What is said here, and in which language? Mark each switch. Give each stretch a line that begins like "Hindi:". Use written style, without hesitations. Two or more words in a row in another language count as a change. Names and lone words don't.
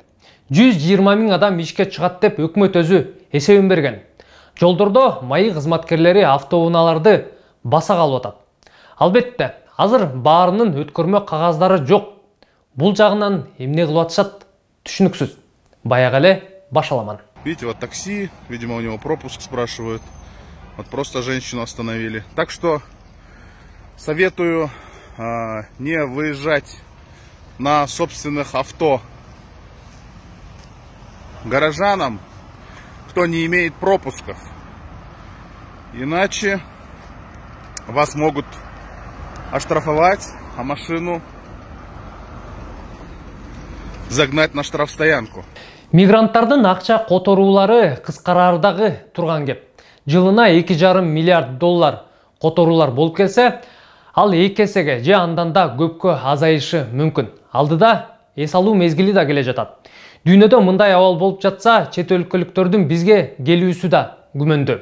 Kyrgyz: 120 000 адам ишке чыгат деп өкмөт өзү эсебин берген. Жолдордо майы кызматкерлери автоунааларды баса калып атат. Албетте, азыр баарынын өткөрмө кагаздары жок. Бул жагынан эмне кылып атышат түшүнүксүз. Баягы эле башаламан.
Russian: Видите, вот такси, видимо, у него пропуск спрашивают. Вот просто женщину остановили. Так что советую не выезжать на собственных авто горожанам, кто не имеет пропусков. Иначе вас могут оштрафовать, а машину загнать на штрафстоянку.
Kyrgyz: Мигранттардын акча которуулары кыскарардагы турган кеп. Жылына 2,5 миллиард доллар которуулар болуп келсе, ал 2 эсеге же андан да көпкө азайышы мүмкүн. Алдыда эс алуу мезгили да келе жатат. Дүйнөдө мындай абал болуп жатса, чет өлкөлүктөрдүн бизге келүүсү да күмөндүү.